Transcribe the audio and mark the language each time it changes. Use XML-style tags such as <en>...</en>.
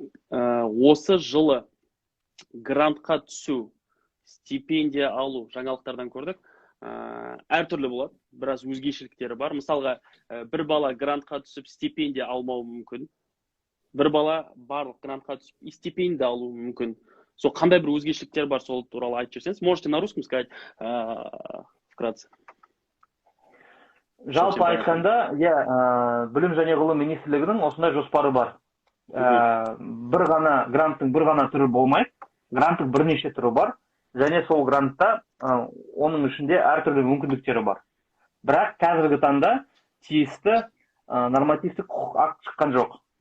<kk>Осы жылы грантқа түсу, стипендия алу жаңалықтардан көрдік. Әртүрлі болады, біраз өзгешеліктері бар. Мысалға, бір бала грантқа түсіп стипендия алмауы мүмкін. Бір бала барлық грантқа түсіп стипендия алуы мүмкін. Сол қандай бір өзгешеліктер бар, сол туралы айтып жүрсеңіз.</kk> <ru>Можете на русском сказать вкратце.</ru> <kk>Жалпы айтқанда, білім және ғылым министрлігінің осындай жоспары бар. Гранттың бір ғана түрі болмайды, гранттың бірнеше түрі бар, және сол грантта оның ішінде әртүрлі мүмкіндіктері бар. Бірақ қазіргі таңда тиісті нормативтік құқық акт шыққан жоқ.</kk>